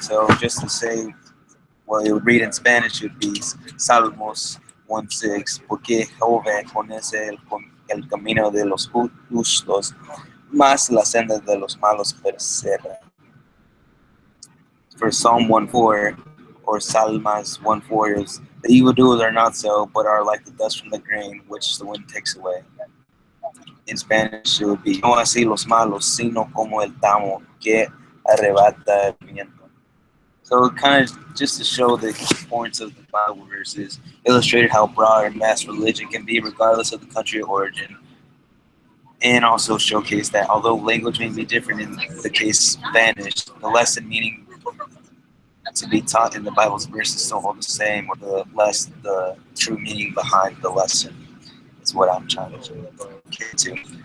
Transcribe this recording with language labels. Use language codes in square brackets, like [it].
[en] So just to say, well, it would read in Spanish, it would be [es] Salmos 1:6, porque Jehová conoce el camino de los justos, mas la senda de los malos persevera. [en] For Psalm 1:4 or Salmas 1:4 is, the evildoers are not so, but are like the dust from the grain, which the wind takes away. In Spanish, it would be, [es] no así los malos, sino como el tamo que arrebata el viento. [en] So kind of just to show the importance of the Bible verses, illustrated how broad and vast religion can be regardless of the country of origin. And also showcase that although language may be different in the case Spanish, the lesson meaning to be taught in the Bible's verses still hold the same, or the true meaning behind the lesson is what I'm trying to get to.